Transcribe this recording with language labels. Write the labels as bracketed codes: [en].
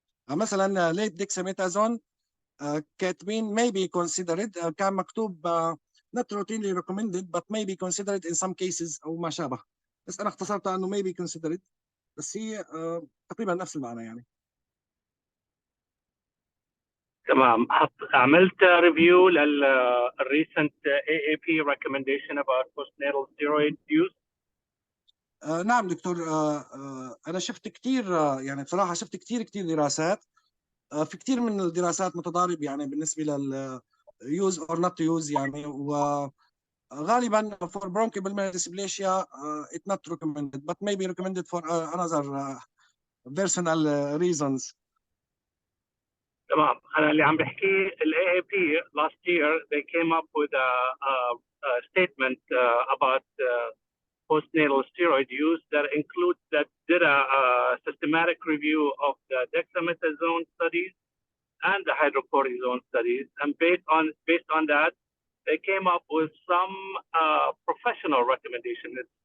[ar] مثلا ليت ديكساميثازون كاتبين [en] may be considered، [ar] كان مكتوب [en] not routinely recommended but may be considered in some cases [ar] او ما شابه، بس انا اختصرتها انه may be considered، بس هي تقريبا نفس المعنى يعني. تمام. عملت ريفيو للريسنت [en] AAP recommendation about postnatal steroid use؟ [ar] نعم دكتور، انا شفت كثير يعني بصراحه شفت كثير دراسات، في كثير من الدراسات متضارب يعني بالنسبه لل [en] use or not to use [ar] يعني، وغالبا [en] for bronchopulmonary dysplasia it's not recommended but may be recommended for another personal reasons. [ar] تمام. انا اللي عم بحكي ال [en] AAP last year they came up with a statement about postnatal steroid use that includes that did a systematic review of the dexamethasone studies and the hydrocortisone studies, and based on that they came up with some professional recommendations.